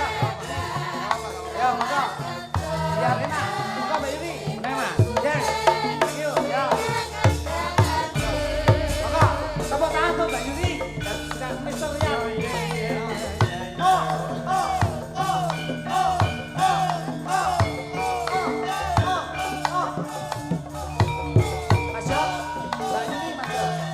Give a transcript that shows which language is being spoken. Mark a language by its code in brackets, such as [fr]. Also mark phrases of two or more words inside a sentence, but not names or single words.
[jv] Ya, monggo. Ya, Rena. Monggo Mbak Yuli. Bener, Mas. [en] Yes. Thank you. [jv] Ya. Monggo, tepuk tangan tuh Mbak Yuli. Dan Mr. Yan. Oh, oh, oh, oh, oh, oh, oh, oh. Mas Yop, Mbak Yuli, Mas Yop.